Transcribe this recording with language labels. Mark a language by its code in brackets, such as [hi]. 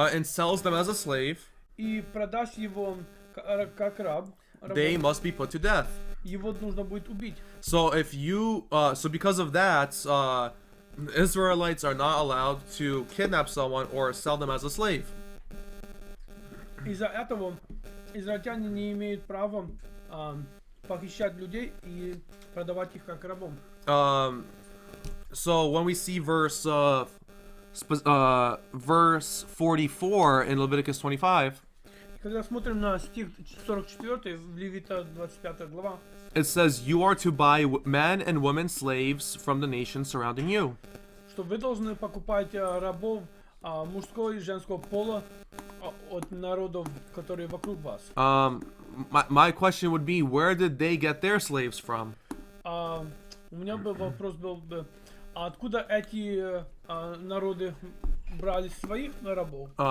[en] and sells them as a slave, [ru] и продаст его как раб, [en] they must be put to death. [ru] его нужно будет убить. [en] So if you, so because of that, Israelites are not allowed to kidnap someone or sell them as a slave. [ru] Из-за этого израильтяне не имеют права похищать людей и продавать их как рабом. [en] So when we see verse 44 in Leviticus 25, [ru] Когда смотрим на стих 44 в Левита 25 глава, [en] it says, you are to buy men and women slaves from the nations surrounding you. [ru] что вы должны покупать рабов мужского и женского пола от народов, которые вокруг вас. [en] My question would be, where did they get their slaves from? [ru] У меня бы вопрос был бы, откуда эти народы брали своих рабов?